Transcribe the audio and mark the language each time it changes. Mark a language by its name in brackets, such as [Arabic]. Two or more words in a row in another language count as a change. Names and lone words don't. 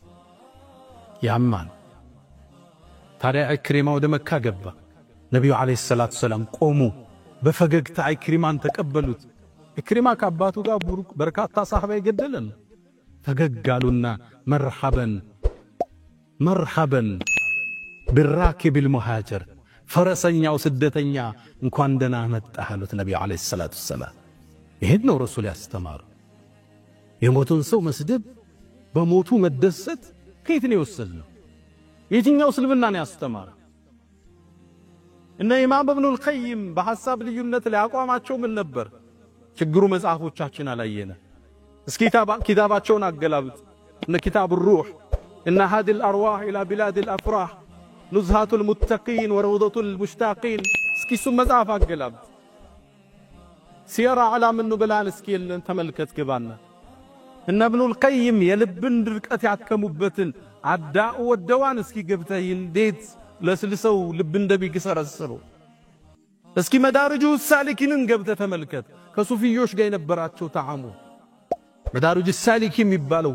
[Amharic] ያማን። ታዲያ ኢክሪማ ወደ መካ ገባ። ነብዩ አለይሂ ሰላቱ ሰላም ቆሙ፣ በፈገግታ ኢክሪማን ተቀበሉት። ኢክሪማ ከአባቱ ጋር በርካታ ሰሃባ ይገደለን። ፈገግ አሉና መርሐበን [Arabic] مرحبا بالراكب المهاجر [Amharic] ፈረሰኛው ስደተኛ እንኳን ደህና መጣህ አሉት ነብዩ አለይሂ ሰላቱ ሰላም። ይሄን ነው ረሱል ያስተማሩ። የሞቱን ሰው መስደብ በሞቱ መደሰት ከየት ነው የወሰድነው? የትኛው እስልምና ነው ያስተማረው? እነ ኢማም ኢብኑል ቀይም በሐሳብ ልዩነት ላይ አቋማቸው ምን ነበር? ችግሩ መጽሐፎቻችን አላየነ። እስኪ ኪታባቸውን አገላብጥ። እነ ኪታብ الروح እነ هذه الارواح الى بلاد الافراح نزهة المتقين وروضة المشتاقين እስኪ እሱ መጽሐፍ አገላብጥ። ሲራ ዓላም النبلاء እስኪ ተመልከት ግባና እነ ኢብኑል ቀይም የልብን ድርቀት ያከሙበትን አዳኡ ወደዋን እስኪ ገብተህ እንዴት ለስልሰው ልብ እንደሚገሰረሰሩ እስኪ መዳርጁ ሳሊኪንን ገብተህ ተመልከት። ከሱፊዮች ጋር የነበራቸው ተዓሙ መዳርጁ ሳሊኪን የሚባለው